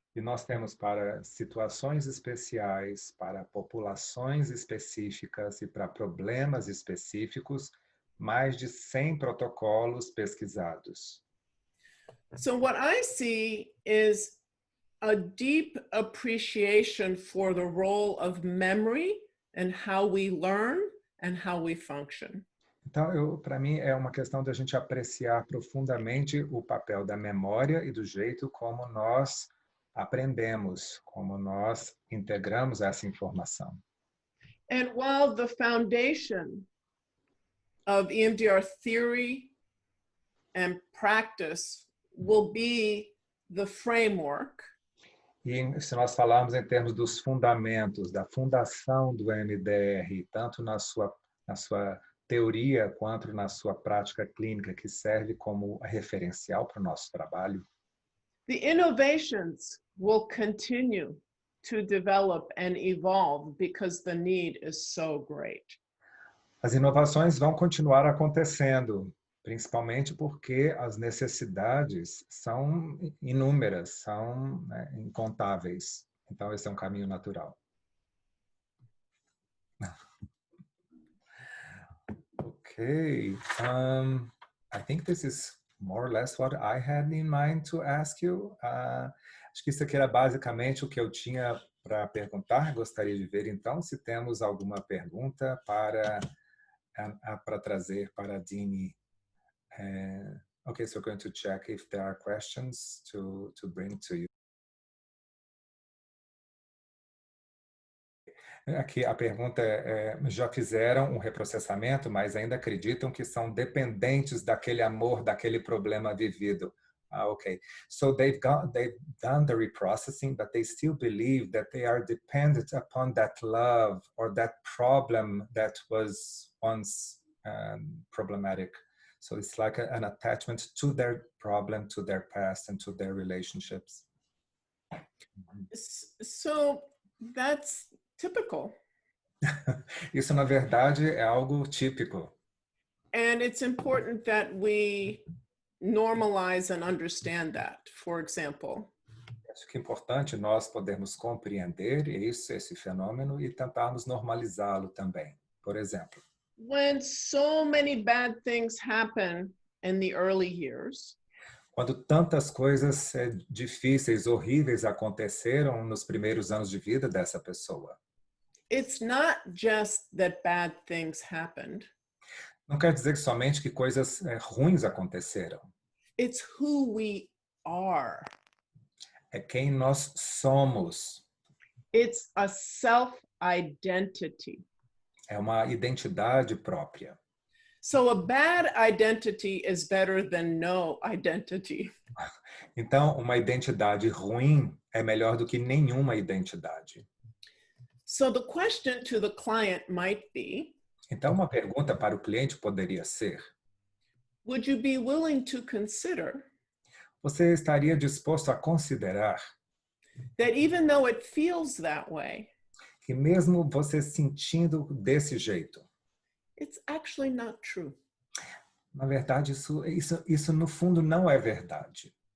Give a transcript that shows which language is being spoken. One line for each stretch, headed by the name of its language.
Portuguese: E nós temos para situações especiais, para populações específicas e para problemas específicos, mais de 100 protocolos pesquisados.
English: So what I see is a deep appreciation for the role of memory and how we learn and how we function.
Portuguese: Então, para mim, é uma questão de a gente apreciar profundamente o papel da memória e do jeito como nós aprendemos, como nós integramos essa informação.
English: And while the foundation of EMDR theory and practice will be the framework,
Portuguese: E se nós falarmos em termos dos fundamentos, da fundação do MDR, tanto na sua teoria quanto na sua prática clínica, que serve como referencial para o nosso trabalho,
English: the innovations will continue to develop and evolve because the need is so great.
Portuguese: as inovações vão continuar acontecendo, principalmente porque as necessidades são inúmeras, são, né, incontáveis. Então, esse é um caminho natural.
English: Okay, I think this is more or less what I had in mind to ask you.
Portuguese: Acho que isso aqui era basicamente o que eu tinha para perguntar. Gostaria de ver, então, se temos alguma pergunta para trazer para a Dini.
English: Okay, so we're going to check if there are questions to bring to you.
Portuguese: Aqui a pergunta é, já fizeram um reprocessamento, mas ainda acreditam que são dependentes daquele amor, daquele problema vivido.
English: Okay. So they've done the reprocessing, but they still believe that they are dependent upon that love or that problem that was once problematic. So it's like an attachment to their problem, to their past, and to their relationships. So that's typical. Isso, na verdade, é algo típico. And it's important that we normalize and understand that. For example,
Portuguese: Acho que é importante nós podermos compreender esse fenômeno e tentarmos normalizá-lo também. Por exemplo,
English: when so many bad things happen in the early years,
Portuguese: quando tantas coisas difíceis, horríveis aconteceram nos primeiros anos de vida dessa pessoa,
English: it's not just that bad things happened.
Portuguese: não quer dizer somente que coisas ruins aconteceram.
English: It's who we are.
Portuguese: É quem nós somos.
English: It's a self-identity.
Portuguese: É uma identidade própria.
English: So a bad identity is better than no identity.
Portuguese: Então, uma identidade ruim é melhor do que nenhuma identidade.
English: So the question to the client might be,
Portuguese: Então, uma pergunta para o cliente poderia ser:
English: would you be willing to consider
Portuguese: você estaria disposto a considerar
English: that even though it feels that way,
Portuguese: que mesmo você sentindo desse jeito,
English: it's actually not true?
Portuguese: na verdade, isso no fundo não é verdade.